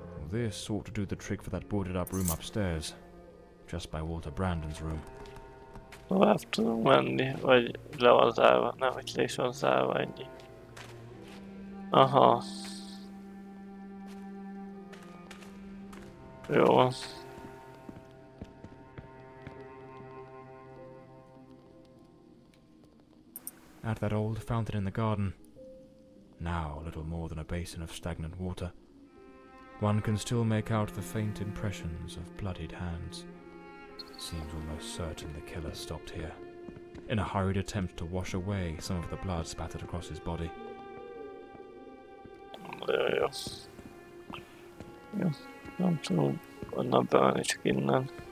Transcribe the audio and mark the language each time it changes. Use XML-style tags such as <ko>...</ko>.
<en>This ought to do the trick for that boarded-up room upstairs, just by Walter Brandon's room.</en> <hu>Tovább tudunk menni, vagy le van zárva? Nem, hogy le is van zárva, ennyi. Aha. Jó van.</hu> <en>At that old fountain in the garden, now little more than a basin of stagnant water, one can still make out the faint impressions of bloodied hands. Seems almost certain the killer stopped here, in a hurried attempt to wash away some of the blood spattered across his body.</en> <hu>Jó. Jó. Nem tudom onnan bemenni, csak innen.</hu>